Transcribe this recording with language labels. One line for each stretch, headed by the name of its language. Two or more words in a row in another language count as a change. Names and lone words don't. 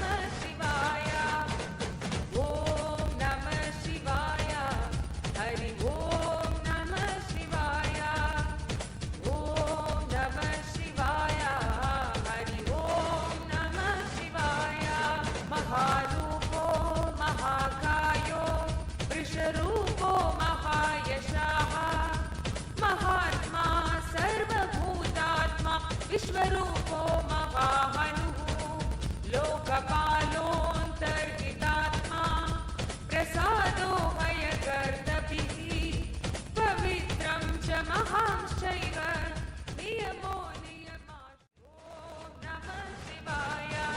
Sanskrit: शिवाय ॐ नमः शिवाय हरि ॐ नमः शिवाय ॐ नमः शिवाय हरि ॐ नमः शिवाय महारूपो महाकायो वृषरूपो महायशाः महात्मा सर्वभूतात्मा विश्वरूपो महाहनुः लोकपालोऽन्तर्हितात्मा प्रसादो हयकर्तभिः पवित्रं च महांश्चैव नियमो नियमाश्च ॐ नमः शिवाय